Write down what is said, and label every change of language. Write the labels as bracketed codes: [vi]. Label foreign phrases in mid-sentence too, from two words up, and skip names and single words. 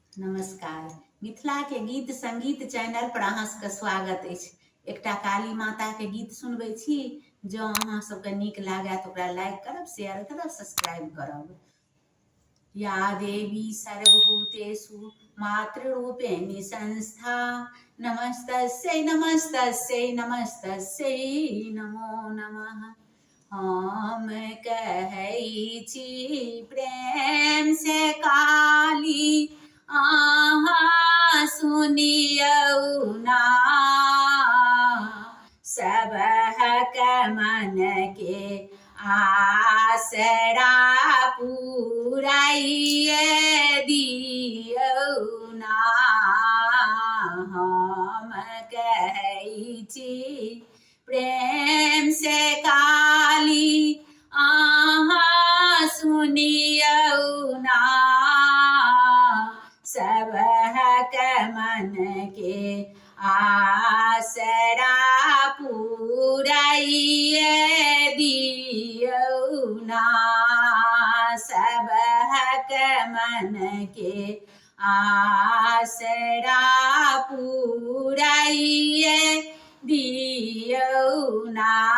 [mai] नमस्कार। मिथिला के गीत संगीत चैनल पर अहाँ सबके स्वागत अछि। एकटा काली माता के गीत सुनबै छी। जँ अहाँ सबके नीक लागय तऽ ओकरा लाइक करब, शेयर करब, सब्सक्राइब करब। [sa] या देवी सर्वभूतेषु मातृरूपेण संस्था नमस्तस्यै नमस्तस्यै नमस्तस्यै नमो नमः। [mai] हम कहै छी प्रेम से काली आहा सुनियौ ना। सबहक मन के आसरा पुराइए दियौ ना। हम कहै छी प्रेम से काली आहा सुनियौ ना। सबहक मन के आसरा पुराइए दियौ ना। सबहक मन के आसरा पुराइए दियौ ना।